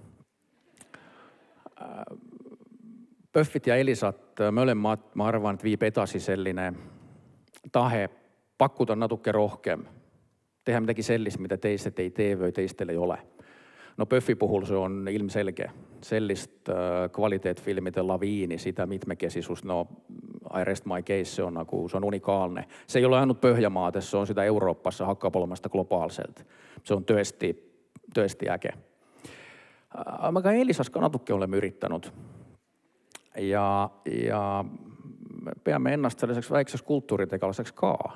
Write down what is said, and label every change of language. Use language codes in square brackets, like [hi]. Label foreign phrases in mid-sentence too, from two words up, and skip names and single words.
[et] PÖFFit ja Elisat mõlemad, ma arvan, et viib edasi selline tahe pakkuda natuke rohkem. Teha midagi sellist, mida teised ei tee või teistel ei ole. No PÖFFi puhul see on ilmselge. Sellist kvaliteetfilmide laviini, seda mitmekesisust, [en] no I rest my case, [et] see on unikaalne. See ei ole ainult Põhjamaades, see on seda Euroopassa, hakkab olema seda globaalselt. See on tõesti äge. Aga ka Elisas ka natuke oleme üritanud. Ja peame ennast selliseks väikseks kultuuritegelaseks ka.